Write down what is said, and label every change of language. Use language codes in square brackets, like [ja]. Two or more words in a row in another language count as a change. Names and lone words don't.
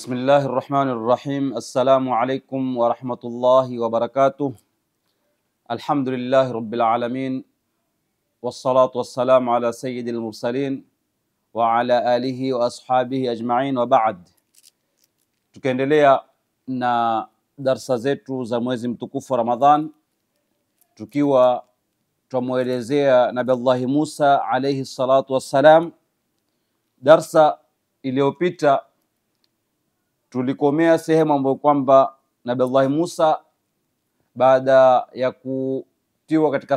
[ar] الله الرحمن الرحيم. السلام عليكم ورحمة الله وبركاته. الحمد لله رب العالمين، والصلاة والسلام على سيد المرسلين وعلى آله وأصحابه أجمعين وبعد. [sw] Tukiendelea na darsa zetu za mwezi mtukufu Ramadhan, tukiwa tumuelezea Nabii Allah Musa [ar] عليه الصلاة والسلام. [sw] Darsa iliyopita tulikomea sehemu ambayo kwamba Nabii Allah Musa baada ya kutiwa katika